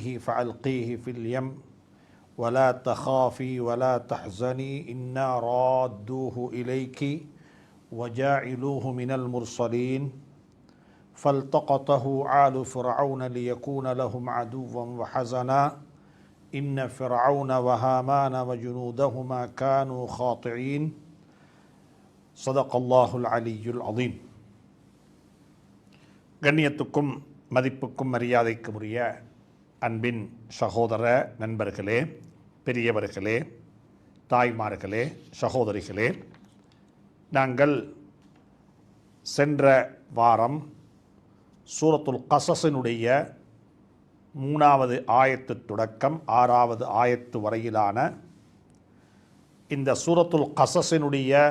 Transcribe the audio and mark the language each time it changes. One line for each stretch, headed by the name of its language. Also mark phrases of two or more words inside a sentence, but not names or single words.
Arabic: فألقيه في اليم ولا تخافي ولا تحزني إنا رادوه إليك وجاعلوه من المرسلين فالتقطه آل فرعون ليكون لهم عدوا وحزنا إن فرعون وهامان وجنودهما كانوا خاطعين صدق الله العلي العظيم.
Tamil: கண்ணியத்துக்கும் மதிப்புக்கும் மரியாதைக்கும் உரிய அன்பின் சகோதர நண்பர்களே, பெரியவர்களே, தாய்மார்களே, சகோதரிகளே, நாங்கள் சென்ற வாரம் சூரத்துல் கஸஸினுடைய 3வது ஆயத்து தொடக்கம் 6வது ஆயத்து வரையிலான இந்த சூரத்துல் கஸஸினுடைய